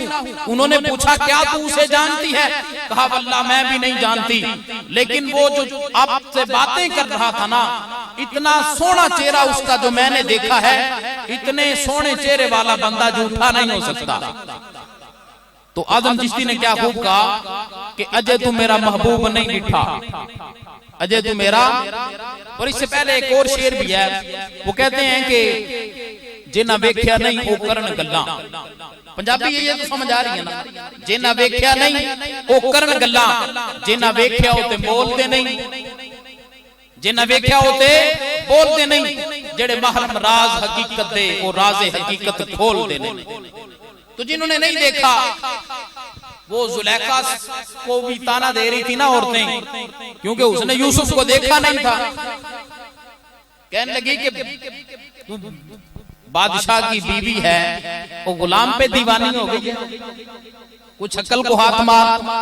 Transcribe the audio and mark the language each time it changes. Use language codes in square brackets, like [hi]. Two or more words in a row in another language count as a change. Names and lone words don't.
[ur] انہوں نے پوچھا کیا تو اسے جانتی ہے؟ کہا واللہ میں بھی نہیں جانتی، لیکن وہ جو آپ سے باتیں کر رہا تھا نا، اتنا سونا چہرہ اس کا جو میں نے دیکھا ہے، اتنے سونے چہرے والا بندہ جھوٹا نہیں ہو سکتا۔ تو اعظم چشتی نے کیا خوب کہا کہ [pa] اجے تو میرا محبوب نہیں ڈٹھا، اجے تو میرا۔ [ur] اور اس سے پہلے ایک اور شعر بھی ہے، وہ کہتے ہیں کہ [pa] جنہ ویکھیا نہیں او کرن گلاں، [ur] پنجابی یہ تو سمجھ آ رہی ہے نا، [pa] جنہ ویکھیا نہیں او کرن گلاں، جنہ ویکھیا ہوتے بولتے نہیں، جنہ ویکھیا ہوتے بولتے نہیں، جڑے محرم راز حقیقت دے او راز حقیقت کھول دے نہیں۔ [ur] تو جنہوں نے نہیں دیکھا، وہ زلیخا کو بھی تانا دے رہی تھی نا عورتیں، کیونکہ اس نے یوسف کو دیکھا نہیں تھا، کہنے لگی کہ بادشاہ کی بیوی ہے، وہ غلام پہ دیوانی ہو گئی ہے، کچھ عقل کو ہاتھ مار۔